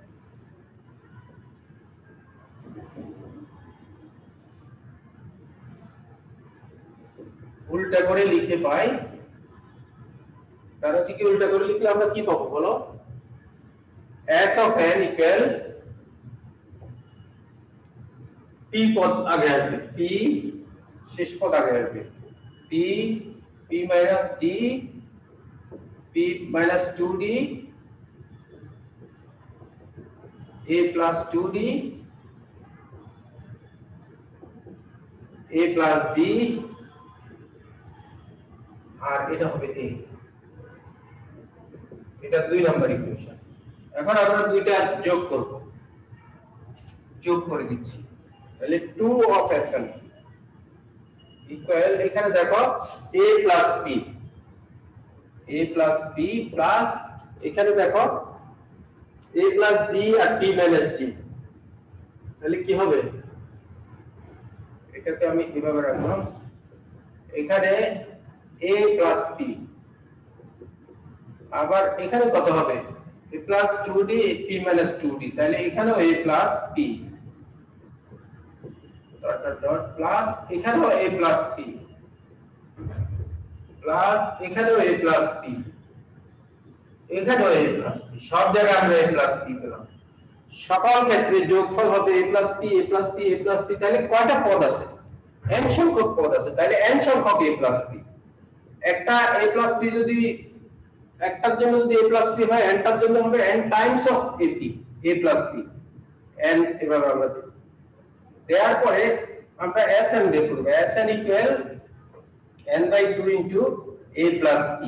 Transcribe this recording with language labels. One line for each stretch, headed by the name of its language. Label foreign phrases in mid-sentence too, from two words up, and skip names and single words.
Bangla: উল্টা করে লিখে পাই, ধারাটিকে উল্টা করে লিখলে আমরা কি পাবো বলো?
English: s of n equal p
Bangla: পদ আগে আসবে,
English: p
Bangla: শেষ পদ আগে আসবে,
English: p minus d, p minus 2d, a plus 2d, a plus d,
Bangla: আর এটা হবে
English: a।
Bangla: এটা 2 নাম্বার ইকুয়েশন। এখন আমরা দুইটা যোগ করব, যোগ করে দিচ্ছি।
English: তাহলে 2 of sn ইকুয়াল,
Bangla: এখানে দেখো
English: a plus p, a plus p প্লাস
Bangla: এখানে দেখো
English: a plus d আর p minus d।
Bangla: তাহলে কি হবে? এটাকে আমি কিভাবে রাখলাম, এখানে
English: a plus p,
Bangla: আবার এখানে কত হবে?
English: a plus 2d, p minus 2d।
Bangla: তাহলে এখানেও
English: a plus p dot dot dot plus এখানেও a plus p প্লাস এখানেও a plus p, এখানেও a plus p,
Bangla: সব জায়গায় আমরা
English: a plus p পেলাম।
Bangla: সকল ক্ষেত্রে যোগফল হবে
English: a plus p, a plus p, a plus p।
Bangla: তাহলে কয়টা পদ আছে? n সংখ্যক পদ আছে, তাহলে n সংখ্যক
English: a plus p।
Bangla: একটা
English: a plus p
Bangla: যদি একটার জন্য যদি
English: a plus p
Bangla: হয়, n টার জন্য হবে n
English: times of ap, a plus p,
Bangla: n এভাবে আমরা দেব। দেওয়ার পরে আমরা
English: sn
Bangla: বের করব,
English: sn equal n by 2 into a plus p.